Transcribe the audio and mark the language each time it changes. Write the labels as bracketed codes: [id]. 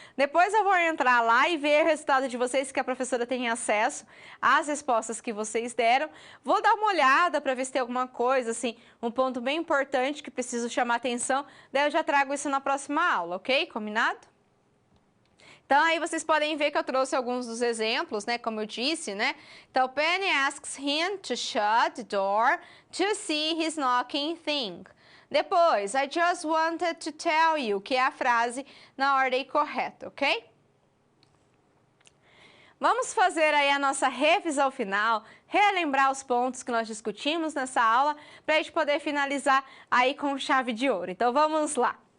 [pt] Depois eu vou entrar lá e ver o resultado de vocês, que a professora tem acesso às respostas que vocês deram. Vou dar uma olhada para ver se tem alguma coisa, assim, um ponto bem importante que preciso chamar atenção, daí eu já trago isso na próxima aula, ok? Combinado? Então, aí vocês podem ver que eu trouxe alguns dos exemplos, né, como eu disse, né? [en] Então, Penny asks him to shut the door to see his knocking thing. [pt] Depois, [en] I just wanted to tell you, [pt] que é a frase na ordem correta, ok? vamos fazer aí a nossa revisão final, relembrar os pontos que nós discutimos nessa aula, para a gente poder finalizar aí com chave de ouro. Então, vamos lá.